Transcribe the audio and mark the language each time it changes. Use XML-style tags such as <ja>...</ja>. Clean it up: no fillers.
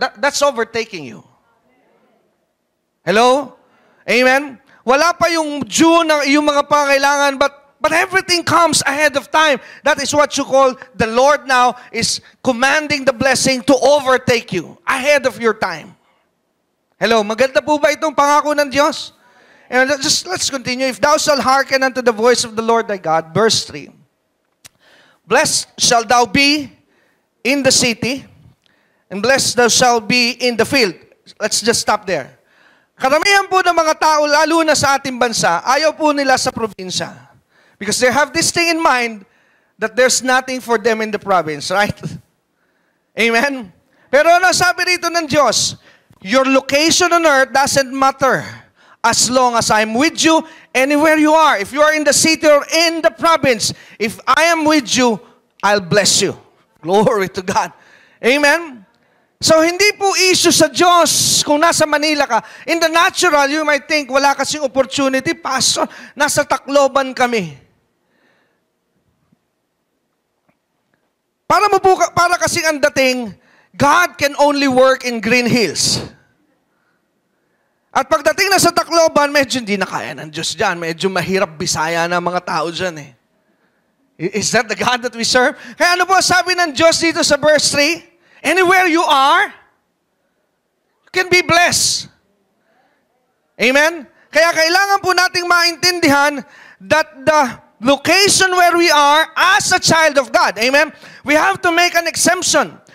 <en>That's overtaking you. Hello? Amen?</en> <tl>Wala pa yung June ng iyong mga pangailangan,</tl> <en>but everything comes ahead of time. That is what you call, the Lord now is commanding the blessing to overtake you ahead of your time.</en> <tl>Hello, maganda po ba itong pangako ng Diyos?</tl> <en>And let's continue. If thou shalt hearken unto the voice of the Lord thy God, verse 3. Blessed shalt thou be in the city, and blessed thou shalt be in the field. Let's just stop there.</en> <tl>Karamihan po ng mga tao, lalo na sa ating bansa, ayaw po nila sa probinsya.</tl> <en>Because they have this thing in mind that there's nothing for them in the province, right? Amen?</en> <tl>Pero ano sabi rito ng Diyos?</tl> <en>Your location on earth doesn't matter as long as I'm with you anywhere you are. If you are in the city or in the province, if I am with you, I'll bless you. Glory to God. Amen?</en> <tl>So, hindi po issue sa Diyos kung nasa Manila ka.</tl> <en>In the natural, you might think,</en> <tl>wala kasing opportunity. Pastor, nasa Tacloban kami. Para kasing ang dating,</tl> <en>God can only work in Green Hills.</en> <tl>At pagdating na sa Tacloban, medyo hindi na kaya ng Diyos dyan. Medyo mahirap bisaya na mga tao dyan eh.</tl> <en>Is that the God that we serve?</en> <tl>Kaya ano po sabi ng Diyos dito sa verse 3?</tl> <en>Anywhere you are, you can be blessed. Amen?</en> <tl>Kaya kailangan po nating maintindihan</tl> <en>that the location where we are as a child of God, amen, we have to make an exemption.</en>